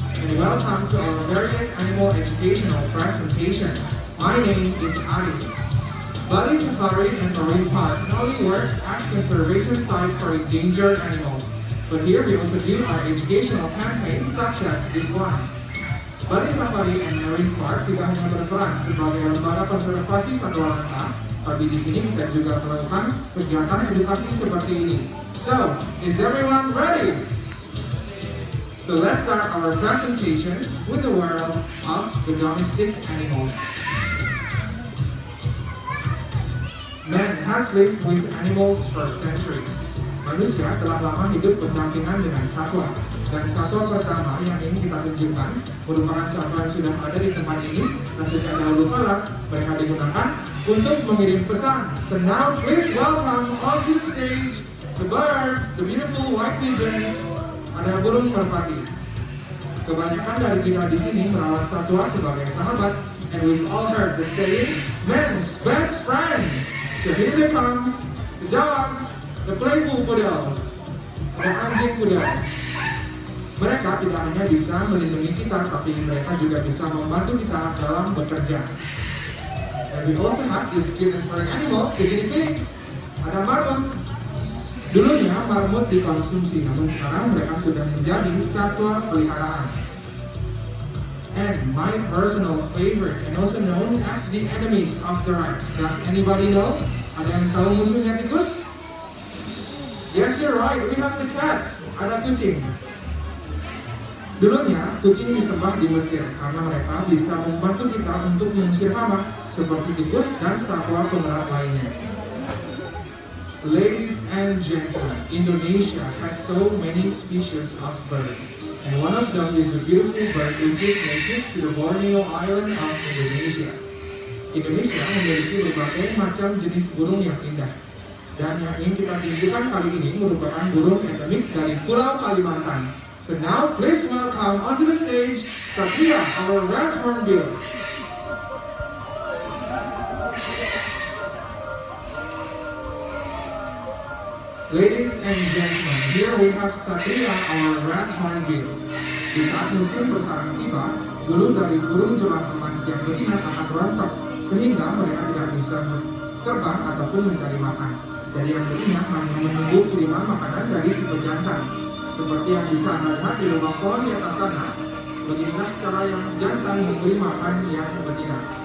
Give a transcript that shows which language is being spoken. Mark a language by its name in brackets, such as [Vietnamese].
[English] And welcome to our various animal educational presentation. My name is Aris. Bali Safari and Marine Park not only works as conservation site for endangered animals, but here we also do our educational campaigns such as this one. [Indonesian] Bali Safari and Marine Park tidak hanya berperan sebagai lembaga konservasi satwa langka, tapi di sini kita juga melakukan kegiatan edukasi seperti ini. [English] So, is everyone ready? So let's start our presentations with the world of the domestic animals. Man has lived with animals for centuries. [Indonesian] Manusia telah lama hidup berdampingan dengan satwa. Dan satwa pertama yang ingin kita tunjukkan merupakan satwa yang sudah ada di tempat ini dan sejak dahulu kala mereka digunakan untuk mengirim pesan. [English] So now please welcome onto the stage the birds, the beautiful white pigeons. [Indonesian] Ada burung merpati. Kebanyakan dari kita di sini merawat satwa sebagai sahabat, [English] and we've all heard the saying, man's best friend. So here they comes, the dogs, the playful poodles, the anjing poodle. [Indonesian] Mereka tidak hanya bisa melindungi kita, tapi mereka juga bisa membantu kita dalam bekerja. [English] And we also have these cute and furry animals, the guinea pigs. [Indonesian] Ada marmut. Dulunya marmut dikonsumsi, namun sekarang mereka sudah menjadi satwa peliharaan. [English] And my personal favorite, and also known as the enemies of the rats. Does anybody know? [Indonesian] Ada yang tahu musuhnya tikus? [English] Yes, you're right. We have the cats. [Indonesian] Ada kucing. Dulunya, kucing disembah di Mesir karena mereka bisa membantu kita untuk mengusir hama seperti tikus dan satwa pemerat lainnya. [English] Ladies and gentlemen, Indonesia has so many species of bird, and one of them is a beautiful bird which is native to the Borneo Island of Indonesia. [Indonesian] Indonesia memiliki berbagai macam jenis burung yang indah, dan yang ingin kita tunjukkan kali ini merupakan burung endemik dari Pulau Kalimantan. [English] So now, please welcome onto the stage Satria, our red hornbill. Ladies and gentlemen, here we have Satria, our red hornbill. [Indonesian] Di saat musim bersarang tiba, bulu dari burung jelang emas yang betina akan rontok, sehingga mereka tidak bisa terbang ataupun mencari makan. Jadi yang betina hanya menunggu kiriman makanan dari si pejantan. Seperti yang bisa Anda lihat di lubang pohon di atas sana, beginilah cara yang jantan memberi makan yang betina.